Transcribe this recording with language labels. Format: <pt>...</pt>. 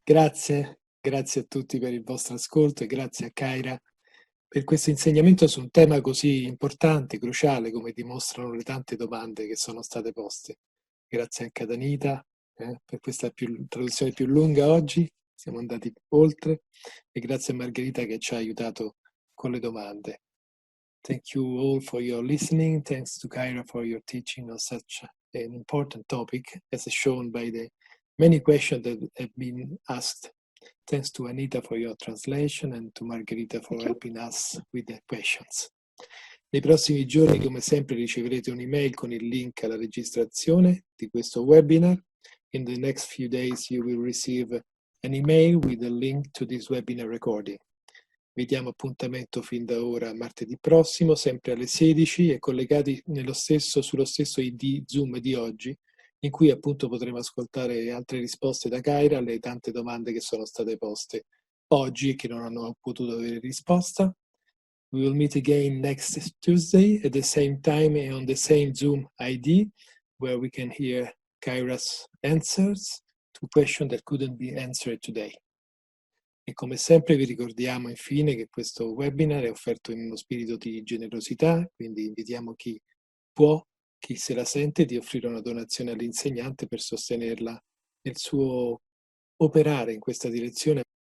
<it>Grazie a tutti per il vostro ascolto e grazie a Kaira per questo insegnamento su un tema così importante, cruciale, come dimostrano le tante domande che sono state poste. Grazie anche ad Anita per questa traduzione più lunga oggi siamo andati oltre, e grazie a Margherita che ci ha aiutato con le domande.</it> <en>Thank you all for your listening. Thanks to Kaira for your teaching on such an important topic, as shown by the many questions that have been asked. Thanks to Anita for your translation and to Margherita for helping us with the questions.</en> <it>Nei prossimi giorni, come sempre, riceverete un'email con il link alla registrazione di questo webinar.</it> <en>In the next few days you will receive an email with a link to this webinar recording.</en> <it>Vi diamo appuntamento fin da ora martedì prossimo, sempre alle 16 e collegati sullo stesso ID Zoom di oggi, in cui appunto potremo ascoltare altre risposte da Kaira alle tante domande che sono state poste oggi e che non hanno potuto avere risposta.</it> <en>We will meet again next Tuesday at the same time and on the same Zoom ID, where we can hear Kaira's answers to questions that couldn't be answered today.</en> <it>E come sempre vi ricordiamo infine che questo webinar è offerto in uno spirito di generosità, quindi invitiamo chi può, chi se la sente, di offrire una donazione all'insegnante per sostenerla nel suo operare in questa direzione</it>